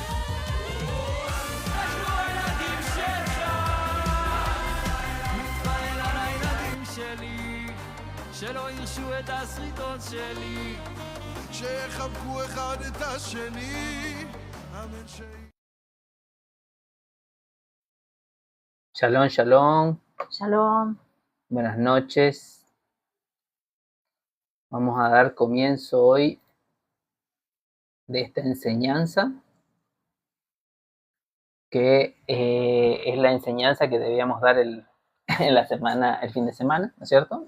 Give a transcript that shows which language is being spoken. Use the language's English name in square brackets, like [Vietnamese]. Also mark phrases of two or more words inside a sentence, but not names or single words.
[Hebrew] אנחנו הילדים שלך, מתפלל על הילדים שלי, שלא ירשו את הסריטות שלי, שיחבקו אחד את השני, אמן שיהיה. שלום שלום. Shalom. [Spanish] Buenas noches. Vamos a dar comienzo hoy de esta enseñanza, que es la enseñanza que debíamos dar en la semana, el fin de semana, ¿no es cierto?